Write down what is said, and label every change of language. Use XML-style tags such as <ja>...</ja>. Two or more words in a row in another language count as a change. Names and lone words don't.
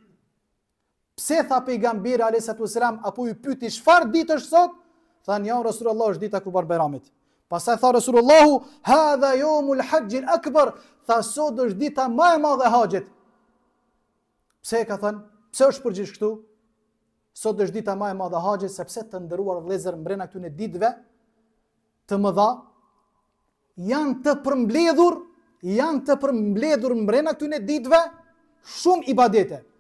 <sq>Pse tha pejgamberi</sq> <ar>عليه السلام,</ar> <sq>apo i pyeti çfarë ditë është sot? Thanë</sq> <ar>يا رسول الله,</ar> <sq>është dita e Kurban Bajramit. Pastaj tha Rasulullahu,</sq> <ar>هذا يوم الحج الأكبر,</ar> <sq>tha sot është dita më e madhe e haxhit. Pse ka thënë? Pse është përgjigj kështu? Sot është dita më e madhe e haxhit, sepse të nderuar vëllezër mbrenda këtyre ditëve të mëdha janë të përmbledhur mbrenda këtyre ditëve shumë ibadete.</sq>